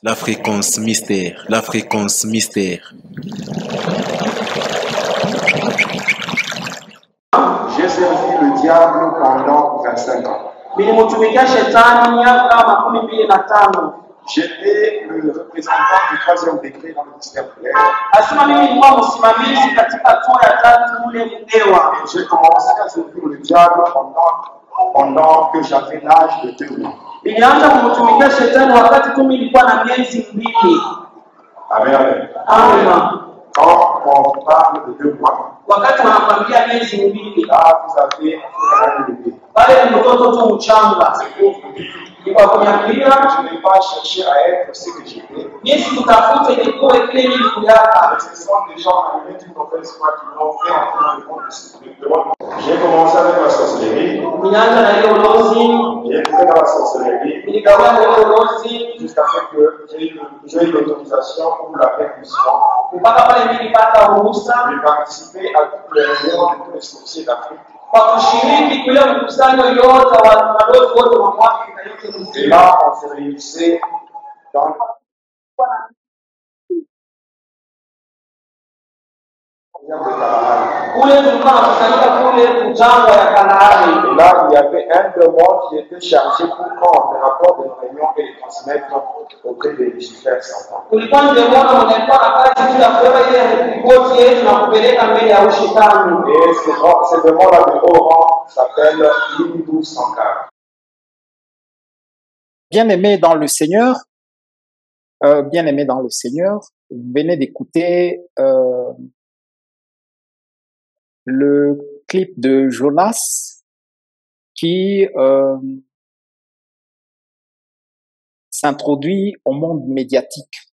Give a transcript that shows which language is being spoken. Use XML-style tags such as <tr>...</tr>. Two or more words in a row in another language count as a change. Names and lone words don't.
<fr>La fréquence mystère. La fréquence mystère. J'ai servi le diable pendant 25 ans. J'étais le représentant du 3e degré dans le ministère de l'air.</fr> <sw>Asema mimi nilikuwa msimamizi katika hatua ya 3 kule Mdewa.</sw> <fr>Et j'ai commencé à servir le diable pendant que j'avais l'âge de 2 mois.</fr> <sw>Nilianza kumtumikia shetani wakati tu nilikuwa na miezi 2. Amen. Amen.</sw> <fr>Quand on parle de 2 mois,</fr> <sw>wakati wanakwambia miezi 2,</sw> <fr>là vous avez un bébé.</fr> <sw>pale ni mtoto tu mchanga.</sw> <fr>Je n'ai pas cherché à être ce que j'étais.</fr> <sw>Mimi sikutafuta ilikuwa kile nilikuwa.</sw> <fr>Ce sont des gens arrivés d'une mauvaise foi qui m'ont fait entrer dans le monde. J'ai commencé avec la sorcellerie. J'ai été dans la sorcellerie. Jusqu'à ce que j'ai eu l'autorisation pour la percussion. J'ai participé à toutes les réunions de tous les sorciers d'Afrique. Et là, on s'est réunissait dans</fr> <sw>Kule tulikuwa tunakusanyika kule jangwa ya Kanaani.</sw> <fr>Et là, il y avait un de moi qui était chargé pour prendre les rapports de réunion et les transmettre auprès de Lucifer Satan.</fr> <sw>Kulikuwa ndio mmoja mnaikuwa na kazi ya kubeba ile ripoti yetu na kupeleka mbele ya ushetani.</sw> <fr>Et ce démon-là de haut rang s'appelle Hindu Sankar. Bien-aimés dans le Seigneur, vous venez d'écouter le clip de Jonas qui s'introduit au monde médiatique.</fr>